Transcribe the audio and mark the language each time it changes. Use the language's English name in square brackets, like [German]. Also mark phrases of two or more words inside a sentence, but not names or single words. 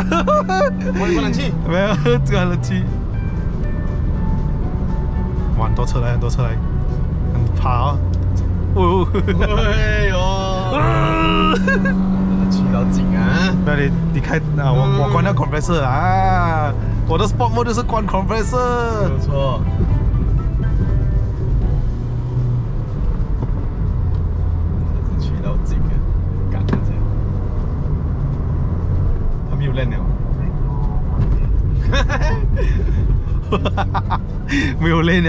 [Chinese] 關冷氣？沒有，關冷氣。哇，很多車來，很怕哦。哎呦！氣到緊啊！那你開啊，我關掉 compressor 啊，我的 [English] sport mode [Chinese] 就是關 compressor。沒錯。沒有累了，